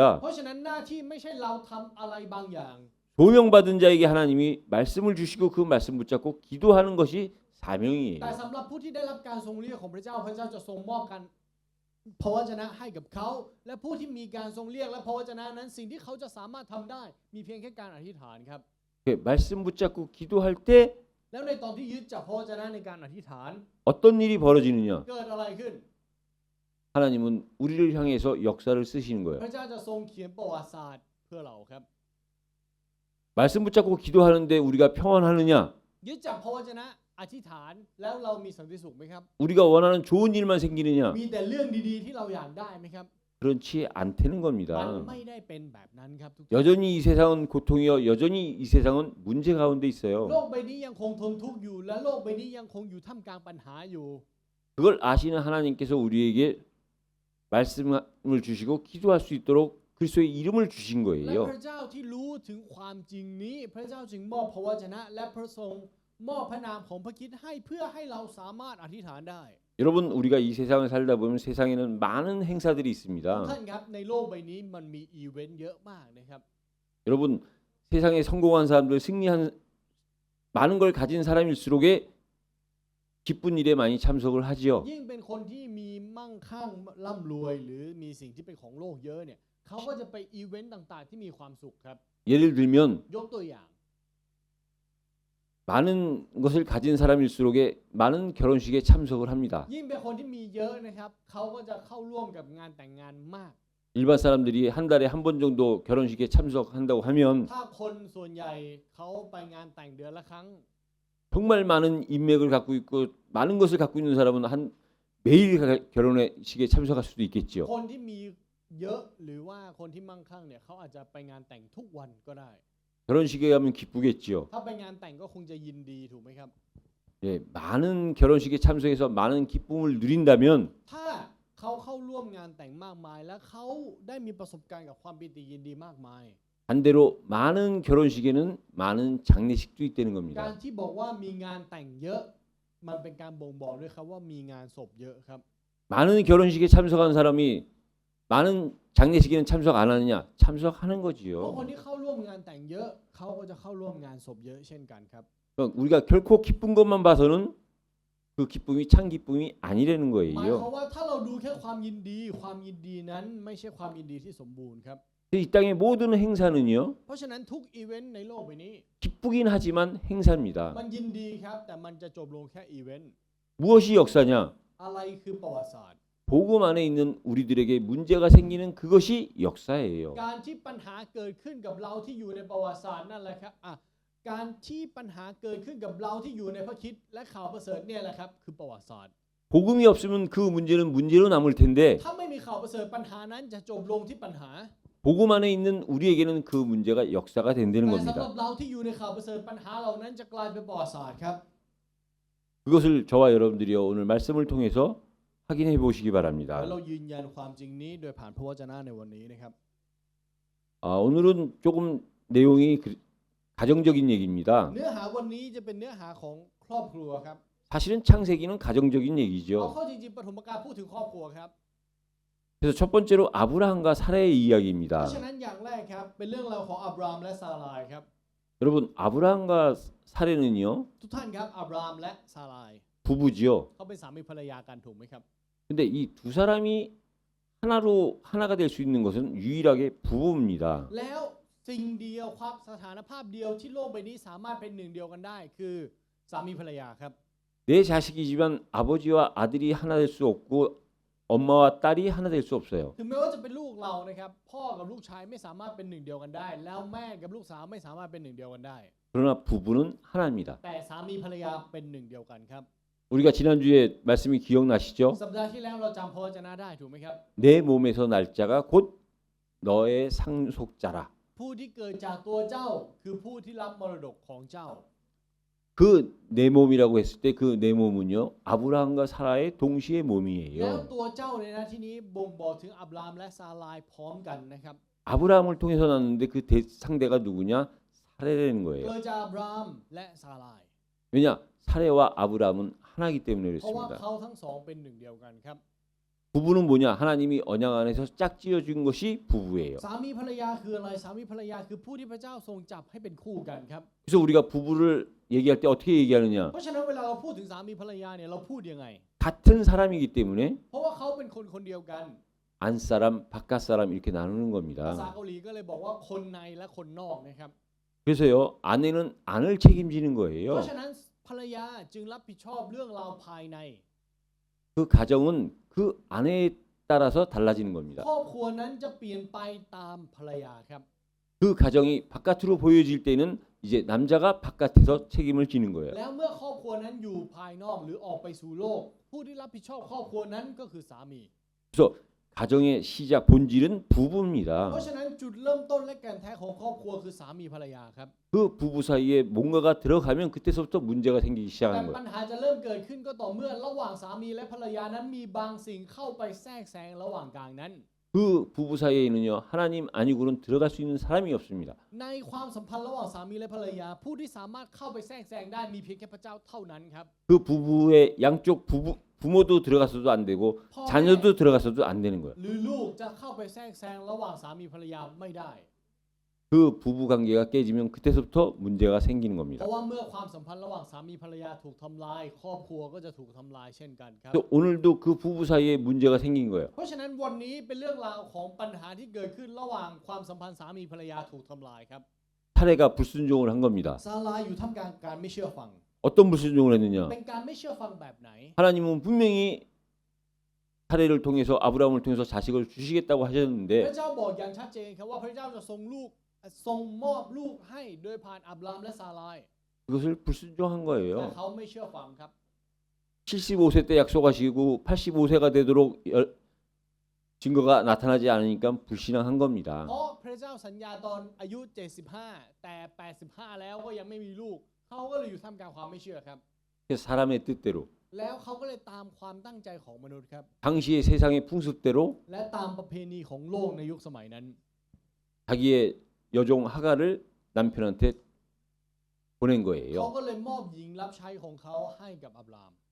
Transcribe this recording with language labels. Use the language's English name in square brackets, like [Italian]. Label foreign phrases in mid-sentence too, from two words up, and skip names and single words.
[Thai] เพราะฉะนั้นหน้าที่ไม่ใช่เราทำอะไรบางอย่าง [Korean] 소명받은 자에게 하나님이 말씀을 주시고 그 말씀 붙잡고 기도하는 것이 [Thai] แต่ [Korean] 사명이에요. [Thai] สำหรับผู้ที่ได้รับการทรงเรียกของพระเจ้าพระเจ้าจะทรงมอบกันพระวจนะให้กับเขาและผู้ที่มีการทรงเรียกและพระวจนะนั้นสิ่งที่เขาจะสามารถทำได้มีเพียงแค่การอธิษฐานครับ [Korean] 말씀 붙잡고 기도할 때 [Thai] แล้วในตอนที่ยึดจับพระวจนะในการอธิษฐาน [Korean] 어떤 일이 벌어지느냐? [Thai] เกิดอะไรขึ้น [Korean] 하나님은 우리를 향해서 역사를 쓰시는 [Thai] พ [Korean] 거예요. [Thai] ระเจ้าจะทรงเขียนประวัติศาสตร์เพื่อเราครับ [Korean] 말씀 붙잡고 기도하는데 우리가 평안하느냐? [Thai] ยึดจับพระวจนะอธิษฐานแล้วเรามีสันติสุขไหมครับ [Korean] 우리가 원하는 좋은 일만 생기느냐? [Thai] มีแต่เรื่องดีๆที่เราอยากได้ไหมครับ [Korean] 그렇지 않다는 [Thai] มัน [Korean] 겁니다. [Thai] ไม่ได้เป็นแบบนั้นครับทุกท่าน [Korean] 여전히 이 세상은 고통이요. 여전히 이 세상은 문제 가운데 [Thai] โล [Korean] 있어요. [Thai] กใบนี้ยังคงทนทุกข์อยู่และโลกใบนี้ยังคงอยู่ท่ามกลางปัญหาอยู่ [Korean] 그걸 아시는 하나님께서 우리에게 말씀을 주시고 기도할 수 있도록 그리스도의 이름을 주신 [Thai] และ [Korean] 거예요. [Thai] พระเจ้าที่รู้ถึงความจริงนี้ พระเจ้าจึงมอบพระวจนะและพระทรงมอบพระนามของพระคริสต์ให้เพื่อให้เราสามารถอธิษฐานได้ [Korean] 여러분 우리가 이 세상을 살다 보면 세상에는 많은 행사들이 [Thai] ทุก [Korean] 있습니다. [Thai] ท่านครับในโลกใบนี้มันมีอีเวนต์เยอะมากนะครับ [Korean] 여러분 세상에 성공한 사람들 승리한 많은 걸 가진 사람일수록에 기쁜 일에 많이 참석을 하지요. [Thai] ยิ่งเป็นคนที่มีมั่งคั่งร่ำรวยหรือมีสิ่งที่เป็นของโลกเยอะเนี่ยเขาก็จะไปอีเวนต์ต่างๆที่มีความสุขครับ [Korean] 예를 들면 [Thai] ยกตัวอย่าง [Korean] 많은 것을 가진 사람일수록에 많은 결혼식에 참석을 합니다. [Thai] ยิ่งเป็นคนที่มีเยอะนะครับเขาก็จะเข้าร่วมกับงานแต่งงานมาก [Korean] 일반 사람들이 한 달에 한 번 정도 결혼식에 참석한다고 하면 [Thai] ถ้าคนส่วนใหญ่เขาไปงานแต่งเดือนละครั้ง [Korean] 정말 많은 인맥을 갖고 있고 많은 것을 갖고 있는 사람은 한 매일 결혼식에 참석할 수도 있겠죠. [Thai] คนที่มีเยอะหรือว่าคนที่มั่งคั่งเนี่ยเขาอาจจะไปงานแต่งทุกวันก็ได้ [Korean] 결혼식에 가면 기쁘겠지요. [Thai] ถ้าไปงานแต่งก็คงจะยินดีถูกไหมครับ [Korean] 예, 많은 결혼식에 참석해서 많은 기쁨을 누린다면 [Thai] ถ้าเขาเข้าร่วมงานแต่งมากมาย และเขาได้มีประสบการณ์กับความปิติยินดีมากมาย [Korean] 반대로 많은 결혼식에는 많은 장례식도 있다는 [Thai] การ [Korean] 겁니다. [Thai] ที่บอกว่ามีงานแต่งเยอะมันเป็นการบ่งบอกด้วยครับว่ามีงานศพเยอะครับ [Korean] 많은 결혼식에 참석한 사람이 많은 장례식에는 참석 안 하느냐? 참석하는 [Thai] เพราะ [Korean] 거지요. [Thai] คนที่เข้าร่วมงานแต่งเยอะเขาก็จะเข้าร่วมงานศพเยอะเช่นกันครับ [Korean] 그러니까 우리가 결코 기쁜 것만 봐서는 그 기쁨이 참 기쁨이 아니라는 [Thai] หมายความ [Korean] 거예요. [Thai] ว่าถ้าเราดูแค่ความยินดีความยินดีนั้นไม่ใช่ความยินดีที่สมบูรณ์ครับ [Korean] 이 땅의 모든 행사는요. [Thai] เพราะฉะนั้นทุกอีเวนต์ในโลกใบนี้ [Korean] 기쁘긴 하지만 행사입니다. [Thai] มันยินดีครับแต่มันจะจบลงแค่อีเวนต์ [Korean] 무엇이 역사냐? [Thai] อะไรคือประวัติศาสตร์ [Korean] 복음 안에 있는 우리들에게 문제가 생기는 그것이 역사예요. [Thai] การที่ปัญหาเกิดขึ้นกับเราที่อยู่ในประวัติศาสตร์นั่นแหละครับการที่ปัญหาเกิดขึ้นกับเราที่อยู่ในพระคริสต์และข่าวประเสริฐเนี่ยแหละครับคือประวัติศาสตร์ [Korean] 복음이 없으면 그 문제는 문제로 남을 텐데 [Thai] ถ้าไม่มีข่าวประเสริฐปัญหานั้นจะจบลงที่ปัญหา [Korean] 복음 안에 있는 우리에게는 그 문제가 역사가 된다는 [Thai] แต่สำหรับ [Korean] 겁니다. [Thai] เราที่อยู่ในข่าวประเสริฐปัญหาเหล่านั้นจะกลายเป็นประวัติศาสตร์ครับ [Korean] 그것을 저와 여러분들이요 오늘 말씀을 통해서 확인해 보시기 [Thai] แล้ว [Korean] 바랍니다. [Thai] เรายืนยันความจริงนี้โดยผ่านพระวจนะในวันนี้นะครับ [Korean] 오늘은 조금 내용이 가정적인 얘기입니다. [Thai] เนื้อหาวันนี้จะเป็นเนื้อหาของครอบครัวครับ [Korean] 사실은 창세기는 가정적인 [Thai] เอา [Korean] 얘기죠. [Thai] เข้าจริงๆปฐมกาลพูดถึงครอบครัวครับ [Korean] 그래서 첫 번째로 아브라함과 사라의 [Thai] เพราะ [Korean] 이야기입니다. [Thai] ฉะนั้นอย่างแรกครับเป็นเรื่องราวของอับรามและซารายครับ [Korean] 여러분 아브라함과 사라는요 [Thai] ทุกท่านครับอับรามและซาราย [Korean] 부부지요. [Thai] เขาเป็นสามีภรรยากันถูกไหมครับ [Korean] 근데 이 두 사람이 하나가 될 수 있는 것은 유일하게 부부입니다. [Thai] แล้วสิ่งเดียวครับสถานภาพเดียวที่โลกใบนี้สามารถเป็นหนึ่งเดียวกันได้ คือสามีภรรยาครับ [Korean] 내 자식이지만 아버지와 아들이 하나 될 수 없고 엄마와 딸이 하나 될 수 없어요. [Thai] ถึงแม้ว่าจะเป็นลูกเรานะครับพ่อกับลูกชายไม่สามารถเป็นหนึ่งเดียวกันได้ แล้วแม่กับลูกสาวไม่สามารถเป็นหนึ่งเดียวกันได้ [Korean] 그러나 부부는 하나입니다. [Thai] แต่สามีภรรยาเป็นหนึ่งเดียวกันครับ [Korean] 우리가 지난주에 말씀이 기억나시죠? [Thai] สัปดาห์ที่แล้วเราจำพระวจนะได้ถูกไหมครับ [Korean] 내 몸에서 날짜가 곧 너의 상속자라. [Thai] ผู้ที่เกิดจากตัวเจ้าคือผู้ที่รับมรดกของเจ้า [Korean] 그 내 몸이라고 했을 때 그 내 몸은요 아브라함과 사라의 동시에 [Thai] แล้ว [Korean] 몸이에요. [Thai] ตัวเจ้าในหน้าที่นี้บ่งบอกถึงอับรามและซารายพร้อมกันนะครับ [Korean] 아브라함을 통해서 났는데 그 상대가 누구냐? 사라라는 [Thai] เกิ [Korean] 거예요. [Thai] ดจากอับรามและซาราย [Korean] 왜냐? 사라와 아브라함은 하나이기 때문에 [Thai] เพราะว่า [Korean] 그렇습니다. [Thai] เขาทั้งสองเป็นหนึ่งเดียวกันครับ [Korean] 부부는 뭐냐? 하나님이 언약 안에서 짝지어 준 것이 부부예요. [Thai] สามีภรรยาคืออะไรสามีภรรยาคือผู้ที่พระเจ้าทรงจับให้เป็นคู่กันครับ [Korean] 그래서 우리가 부부를 얘기할 때 어떻게 얘기하느냐? [Thai] เพราะฉะนั้นเวลาเราพูดถึงสามีภรรยาเนี่ยเราพูดยังไง [Korean] 같은 사람이기 때문에 [Thai] เพราะว่าเขาเป็นคนคนเดียวกัน [Korean] 안사람, 바깥사람 이렇게 나누는 [Thai] ภาษา [Korean] 겁니다. [Thai] เกาหลีก็เลยบอกว่าคนในและคนนอกนะครับ [Korean] 그래서요 아내는 안을 책임지는 [Thai] เพ [Korean] 거예요. [Thai] ราะฉะนั้นภรรยาจึงรับผิดชอบเรื่องราวภายใน [Korean] 그 가정은 그 아내에 따라서 달라지는 겁니다. [Thai] ครอบครัวนั้นจะเปลี่ยนไปตามภรรยาครับ [Korean] 그 가정이 바깥으로 보여질 때는 이제 남자가 바깥에서 책임을 지는 거예요. [Thai] แล้วเมื่อครอบครัวนั้นอยู่ภายนอกหรือออกไปสู่โลก ผู้ที่รับผิดชอบครอบครัวนั้นก็คือสามี [Korean] 그래서 가정의 시작 본질은 [Thai] เพ [Korean] 부부입니다. [Thai] ราะฉะนั้นจุดเริ่มต้นและแก่นแท้ของครอบครัวคือสามีภรรยาครับ [Korean] 그 부부 사이에 뭔가가 들어가면 그때서부터 문제가 생기기 [Thai] แต่ [Korean] 시작하는 [Thai] ปัญ [Korean] 거예요. [Thai] หาจะเริ่มเกิดขึ้นก็ต่อเมื่อระหว่างสามีและภรรยานั้นมีบางสิ่งเข้าไปแทรกแซงระหว่างกลางนั้น [Korean] 그 부부 사이에는요 하나님 아니고는 들어갈 수 있는 사람이 없습니다. [Thai] ในความสัมพันธ์ระหว่างสามีและภรรยา ผู้ที่สามารถเข้าไปแทรกแซงได้มีเพียงแค่พระเจ้าเท่านั้นครับ [Korean] 그 부부의 양쪽 부모도 들어가서도 안 되고 [Thai] พ่อแม่ [Korean] 자녀도 들어가서도 안 되는 거예요. [Thai] หรือลูกจะเข้าไปแทรกแซงระหว่างสามีภรรยาไม่ได้ [Korean] 그 부부 관계가 깨지면 그때서부터 문제가 생기는 [Thai] เพ [Korean] 겁니다. [Thai] ราะว่าเมื่อความสัมพันธ์ระหว่างสามีภรรยาถูกทำลาย ครอบครัวก็จะถูกทำลายเช่นกันครับ [Korean] 또 오늘도 그 부부 사이에 문제가 생긴 거예요. [Thai] เพราะฉะนั้นวันนี้เป็นเรื่องราวของปัญหาที่เกิดขึ้นระหว่างความสัมพันธ์สามีภรรยาถูกทำลายครับ [Korean] 사례가 불순종을 한 겁니다. [Thai] ซาลายอยู่ท่ามกลางการไม่เชื่อฟัง [Korean] 어떤 불순종을 했느냐? [Thai] เป็นการไม่เชื่อฟังแบบไหน [Korean] 하나님은 분명히 사례를 통해서 아브라함을 통해서 자식을 주시겠다고 [Thai] พ [Korean] 하셨는데 [Thai] ระเจ้าบอกอย่างชัดเจนครับว่าพระเจ้าจะทรงมอบลูกให้โดยผ่านอับรามและซาลาย [Korean] 그것을 불순종한 [Thai] แต่ [Korean] 거예요. [Thai] เขาไม่เชื่อฟังครับ [Korean] 75세 때 약속하시고 85세가 되도록 증거가 나타나지 않으니까 불신앙한 겁니다. [Thai] เพราะพระเจ้าสัญญาตอนอายุ 75 แต่ 85 แล้วก็ยังไม่มีลูก เขาก็เลยอยู่ท่ามกลางความไม่เชื่อครับ [Korean] 그래서 사람의 뜻대로 [Thai] แล้วเขาก็เลยตามความตั้งใจของมนุษย์ครับ [Korean] 당시의 세상의 풍습대로 [Thai] และตามประเพณีของโลกในยุคสมัยนั้น [Korean] 자기의 여종 하가를 남편한테 보낸 [Thai] เขา [Korean] 거예요. [Thai] ก็เลยมอบหญิงรับใช้ของเขาให้กับอับราม